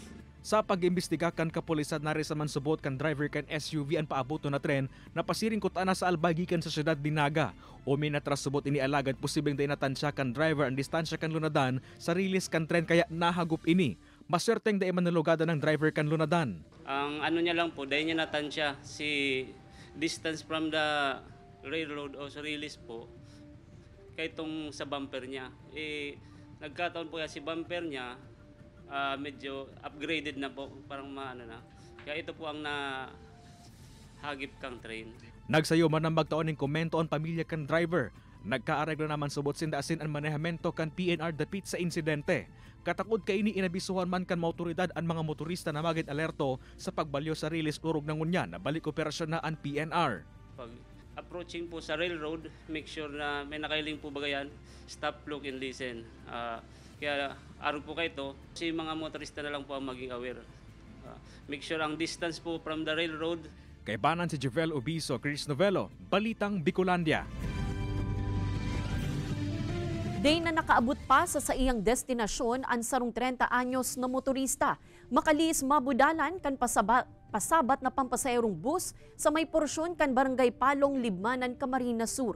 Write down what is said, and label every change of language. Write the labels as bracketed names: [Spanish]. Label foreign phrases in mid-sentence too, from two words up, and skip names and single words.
[Bikol] Sa pag-imbestiga kan kapulisan na rin sa mansubot kan driver kan SUV ang paabuto na tren na pasiring kutana sa albagikan sa syudad Dinaga. O may natrasubot ini alagad posibleng day natansya kan driver ang distansya kan lunadan sa rilis kan tren kaya nahagop ini. Maswerteng day manalugada ng driver kan lunadan. Ang niya lang po, day niya natansya si [English] distance from the railroad [Bikol] o sa rilis po kay itong sa bumper niya. Nagkataon po si bumper niya medyo upgraded na po, parang maano na. Kaya ito po ang nahagip kang train. Nagsayo man ang magtaon ng komento ang pamilya kan driver. Nagkaareglo naman subot sindasin ang manehamento kan PNR dapit sa insidente. Katakod kay ini inabisuhan man kan motoridad ang mga motorista na maging alerto sa pagbalyo sa rilis urog ng unyan na balik operasyon na ang PNR. Pag approaching po sa railroad, [English] make sure [Bikol] na may nakailing po bagayan, [English] stop, look and listen. [Bikol] Kaya araw po kayo ito, si mga motorista na lang po ang maging aware. [English] Make sure [Bikol] ang distance po [English] from the railroad. [Bikol] Kaibanan si Javel Obiso, Chris Novelo, Balitang Bicolandia. Day na nakaabot pa sa iyang destinasyon ang sarong 30 anyos na motorista. Makalis mabudalan kan pasabat na pampasayrong bus sa may porsyon kan Barangay Palong, Libmanan, Camarines Sur.